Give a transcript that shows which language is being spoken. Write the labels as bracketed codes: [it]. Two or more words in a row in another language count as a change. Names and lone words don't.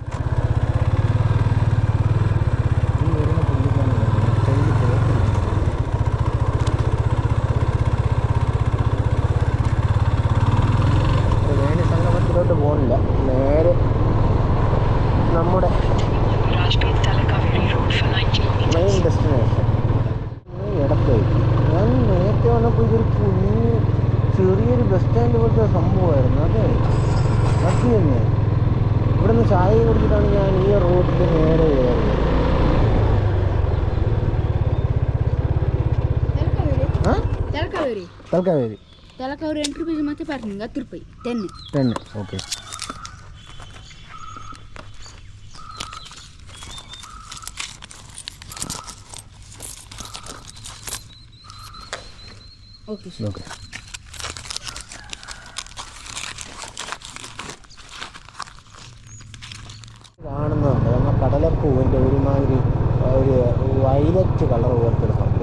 [ml] വേണി സംഗമത്തിലോട്ട് പോകുന്നില്ല, നേരെ നമ്മുടെ [en] main destination [ml] ഇടത്തേക്ക്. ഞാൻ നേരത്തെ വന്നപ്പോൾ ഇതൊരു കുഞ്ഞ് ചെറിയൊരു [en] bus stand [ml] പോലത്തെ സംഭവമായിരുന്നു. അതെ, അത് തന്നെ. ഇവിടെ നിന്ന് ചായ കുടിച്ചിട്ടാണ് ഞാൻ ഈ റോഡിൽ നേരെ കയറുന്നത്. [kn] ತಲಕಾವೇರಿ ಎಂಟು ರೂಪಾಯಿ ಮತ್ತೆ ಪಾರ್ಕಿಂಗ್ 10 ರೂಪಾಯಿ 10. ಓಕೆ. [ml] ഓക്കെ ഓക്കെ. കാണുന്നുണ്ട് നമ്മൾ കടലപ്പൂവിൻ്റെ ഒരുമാതിരി ഒരു [en] violet colour [ml] പോലത്തെ ഒരു സംഭവം.